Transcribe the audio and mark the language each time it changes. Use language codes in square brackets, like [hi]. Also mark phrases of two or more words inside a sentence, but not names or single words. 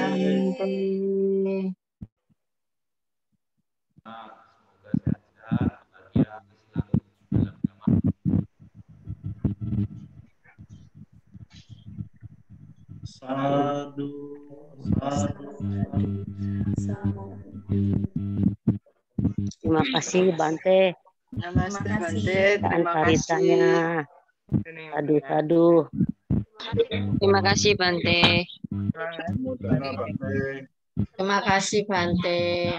[id] Semoga sehat-sehat, bahagia selalu dalam agama. [pi] Sadu, sadu, sadu. [id] Terima kasih Bante. Namaste Bante. Dan Terima caritanya. Sadu-sadu. Terima kasih Bante. Terima kasih Bante.